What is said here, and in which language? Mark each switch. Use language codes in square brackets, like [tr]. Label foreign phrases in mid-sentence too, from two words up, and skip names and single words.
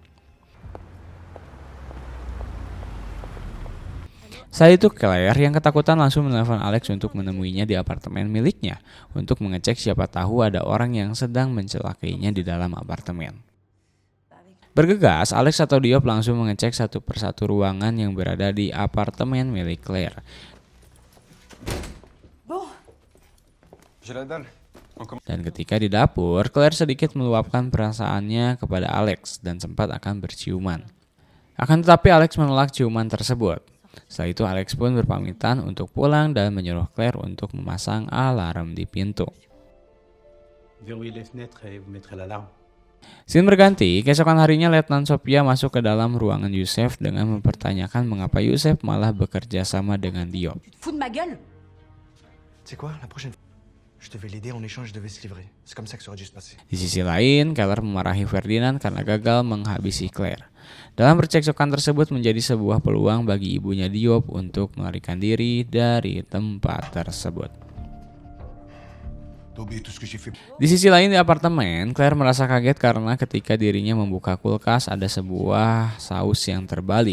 [id] Saat itu Claire yang ketakutan langsung menelpon Alex untuk menemuinya di apartemen miliknya untuk mengecek siapa tahu ada orang yang sedang mencelakainya di dalam apartemen. Bergegas, Alex atau Diop langsung mengecek satu persatu ruangan yang berada di apartemen milik Claire. [fr] Bon, J'ai la dalle. [id] Dan ketika di dapur, Claire sedikit meluapkan perasaannya kepada Alex dan sempat akan berciuman. Akan tetapi Alex menolak ciuman tersebut. Setelah itu Alex pun berpamitan untuk pulang dan menyuruh Claire untuk memasang alarm di pintu. [fr] Verrouillez les fenêtres et vous mettrez l'alarme. [id] Scene berganti, keesokan harinya Letnan Sophia masuk ke dalam ruangan Yusef dengan mempertanyakan mengapa Yusef malah bekerja sama dengan Diop. [fr] Fous de ma gueule? Tu sais quoi, la prochaine fois, je devais l'aider en échange, je devais se livrer. C'est comme ça que ça aurait dû se passer. [id] Di sisi lain, Keller memarahi Ferdinand karena gagal menghabisi Claire. Dalam percekcokan tersebut menjadi sebuah peluang bagi ibunya Diop untuk melarikan diri dari tempat tersebut. Di sisi lain di apartemen, Claire merasa kaget karena ketika dirinya membuka kulkas ada sebuah saus yang terbalik.